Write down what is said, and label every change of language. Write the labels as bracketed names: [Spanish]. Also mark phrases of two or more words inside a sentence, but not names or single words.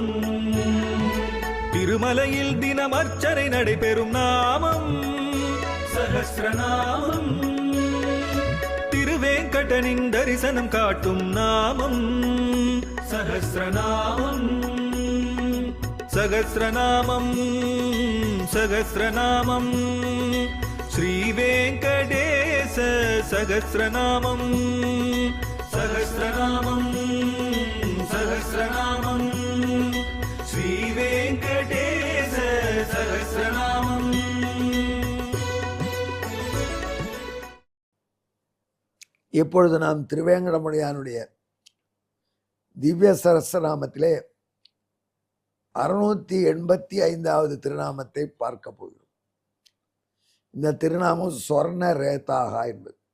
[Tamil] திருமலையில் தினம் அர்ச்சனை நடைபெறும் நாமம் சஹஸ்ரநாமம். திருவேங்கடனின் தரிசனம் காட்டும் நாமம் சஹஸ்ரநாமம். [Sanskrit] सहस्रनामं सहस्रनामं श्रीवेङ्कटेश सहस्रनामं सहस्रनामं सहस्रनामं श्रीवेङ्कटेश सहस्रनामं. [Tamil] இப்பொழுது நாம் திருவேங்கடமுடையானுடைய திவ்ய சஹஸ்ரநாமத்திலே 685வது திருநாமத்தை பார்க்க போகிறோம். இந்த திருநாமம் சொர்ண ரேதாக என்பது.